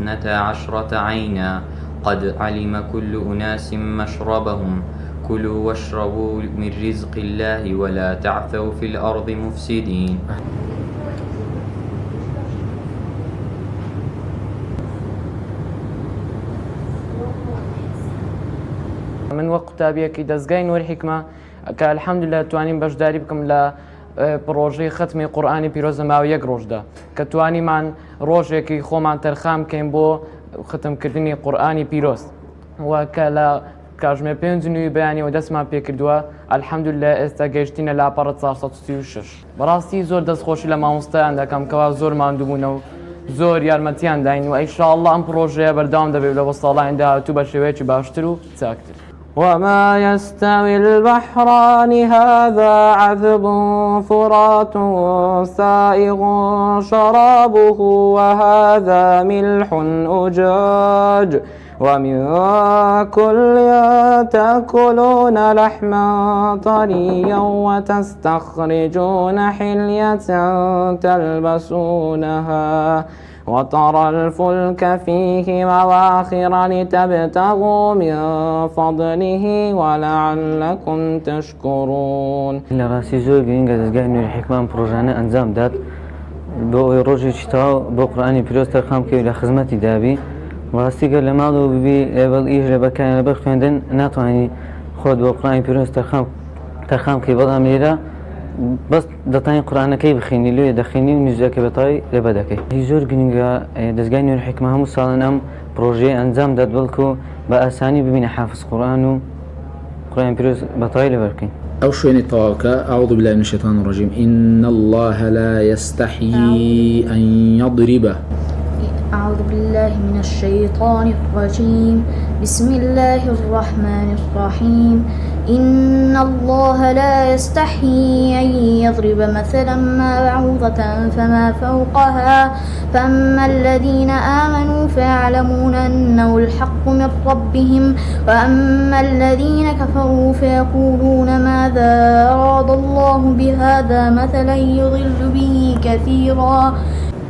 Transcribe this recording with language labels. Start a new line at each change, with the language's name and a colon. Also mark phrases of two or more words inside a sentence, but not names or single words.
Arabic: 12 عينا قد علم كل أناس مشربهم كلوا واشربوا من رزق الله ولا تعثوا في الأرض مفسدين.
Central Kurdish: من وەک قوتابیەکی دەستگای نوێر حیکمە کە الحەمدولillah توانین بەشداری بکەم لە پرۆژەی ختمی قورئانی پیرۆز لە ماوەی 1 ڕۆژدا کە توانیمان ڕۆژێکی خۆمان تەرخام بکەین بۆ ختمکردنی قورئانی پیرۆز و کە لە کاتژمێر 5 بەیانی و دەستمان پێکردووە الحەمدولillah ئێستا گەیشتینە لاپەڕە 436. بەڕاستی زۆر دەستخۆشی لە مامۆستایان دەکەم کەوا زۆر ماندووبوونە و زۆر یارمەتیان داین و ئینشاءالله ئەم پرۆژەیە بەردەوام دەبێت لە بۆ ساڵانی داهاتوو بە شێوەیەکی باشتر و چاکتر.
Arabic: وما يستوي البحران هذا عذب فرات سائغ شرابه وهذا ملح أجاج ومن كل تأكلون لحما طريا وتستخرجون حلية تلبسونها وترى الفلك فيه مواخر لتبتغوا من فضله ولعلكم تشكرون.
Central Kurdish: لە ڕاستی زۆر گرنگە دەستگای نوێر حیکمان پرۆژانە ئەنجام دات بۆ ئەوەی ڕۆژێکی تەواو بۆ قورئانی پیرۆز تەرخام بکەوی لە خزمەتی دابی. ڕاستیگە لە ماڵەوە ببی ئێوەڵ ئیش لە بەکایە لەبەر خوێندن ناتوانانی خۆت بۆ قورئانی پیرۆز تەرخام بکەی، بەڵام لێرە بەس دەتانی قورآنەکەی بخینی لێ دەخینی و نوێژەکە بەتای لێبە دەکەی. هی زۆر گرنگە دەستگای نوێر حکمە هەموو ساڵن ئەم پرۆژەیە ئەنجام دەد بەڵکو بە ئاسانی ببینە حافظ قورآن و قورآن پیرۆز بەتای لێ بەرکەین. أو شويني طاوكا
Arabic: أعوذ بالله من الشيطان الرجيم إن الله لا يستحيي أن يضرب. أعوذ بالله من الشيطان الرجيم بسم الله الرحمن الرحيم إن الله لا يستحيي أن يضرب مثلا ما بعوضة فما فوقها فأما الذين آمنوا فيعلمون أنه الحق من ربهم وأما الذين كفروا فيقولون ماذا أراد الله بهذا مثلا يضل به كثيرا